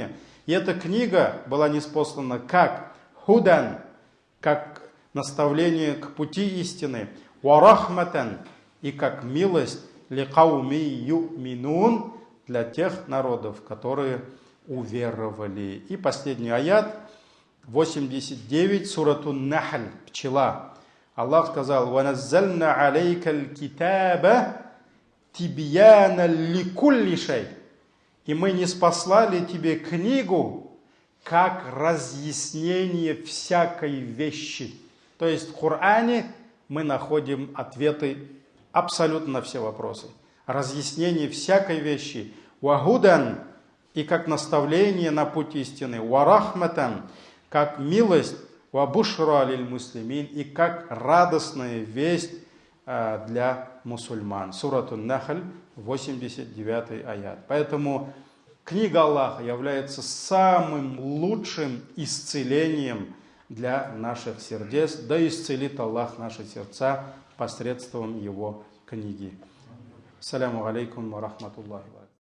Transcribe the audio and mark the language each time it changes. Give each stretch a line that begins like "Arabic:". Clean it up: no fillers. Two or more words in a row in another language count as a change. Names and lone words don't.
Russian: И эта книга была ниспослана как худан, как наставление к пути истины, варахматан, и как милость
Arabic: لقوم يؤمنون,
Russian: для тех народов, которые уверовали. И последний аят, 89, суратун Нахль, пчела. Аллах сказал:
Arabic: «وأنزلنا عليك الكتاب تبيانا لكل شيء».
Russian: И мы ниспослали тебе книгу как разъяснение всякой вещи. То есть в Коране мы находим ответы абсолютно на все вопросы. Разъяснение всякой вещи. Вагудан, и как наставление на путь истины. Варахматан, как милость.
Arabic: وبشرى للمسلمين,
Russian: и как радостная весть для мусульман. Суратун Нахль, 89 аят. Поэтому книга Аллаха является самым лучшим исцелением для наших сердец. Да исцелит Аллах наши сердца посредством его книги.
Arabic: السلام عليكم ورحمة الله وبركاته.